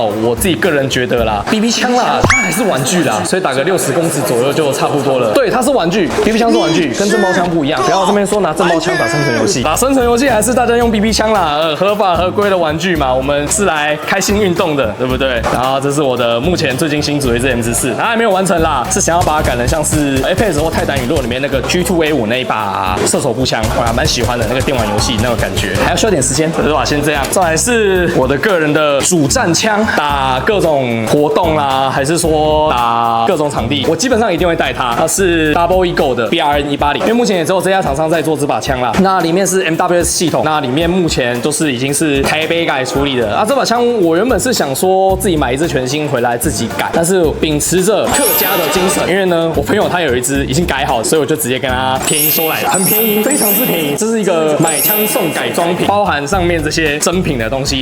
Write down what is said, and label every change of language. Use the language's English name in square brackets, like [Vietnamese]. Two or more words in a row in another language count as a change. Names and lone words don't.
[Chinese] 我自己個人覺得啦 ，BB 槍啦，它還是玩具啦，所以打個60公尺左右就差不多了。對，它是玩具 ，BB 槍是玩具，跟震爆槍不一樣。不要這邊說拿震爆槍打生存遊戲，打生存遊戲還是大家用 BB 槍啦，合法合規的玩具。具嘛，我們是來開心運動的，對不對？然後這是我的目前最近新組的一支 M14，它還沒有完成啦，是想要把它改成像是 Apex 或泰坦隕落裡面那個 G2A5 那一把射手步槍，我還蠻喜歡的那個電玩遊戲那個感覺，還要需要點時間，對吧？先這樣，再來是我的個人的主戰槍，打各種活動啦，還是說打各種場地，我基本上一定會帶它。它是 Double Eagle 的 BRN180，因為目前也只有這家廠商在做這把槍啦。那裡面是 MWS 系統，那裡面目前都是已經是台北改處理的。啊，這把槍我原本是想說自己買一支全新回來自己改，但是秉持着客家的精神，因為呢，我朋友他有一支已經改好，所以我就直接跟他便宜收來了，很便宜，非常之便宜。这是一個買槍送改裝品，包含上面這些真品的東西。